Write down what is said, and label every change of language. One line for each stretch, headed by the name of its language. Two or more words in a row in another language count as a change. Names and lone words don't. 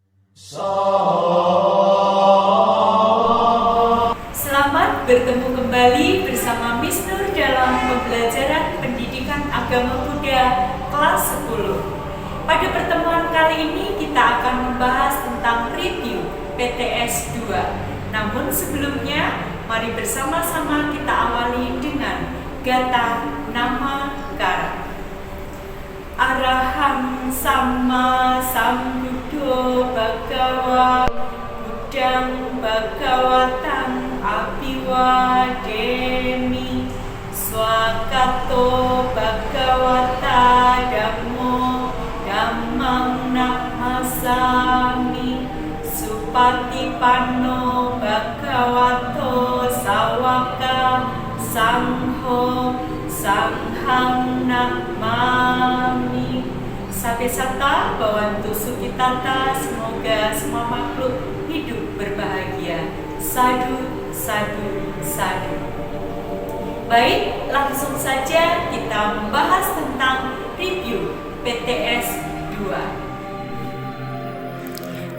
Indonesian: Selamat bertemu kembali bersama Miss Nur dalam pembelajaran pendidikan agama Buddha kelas 10. Pada pertemuan kali ini kita akan membahas tentang review PTS 2. Namun sebelumnya, mari bersama-sama kita awali dengan
Pali: gata nama kara. Araham Sama Sambuddho Bhagawa Buddhang Bhagawatang Abhiwademi Swakato Bhagawata Dhammo Dhammang Namasami Supatipanno Bhagavato Sawaka Sangho Sanghang Namami. Sabe sata Bhawantu Sukitata,
Indonesian: semoga semua makhluk hidup berbahagia.
Pali: Sadu, sadu, sadu.
Indonesian: Baik, langsung saja kita membahas tentang review PTS 2.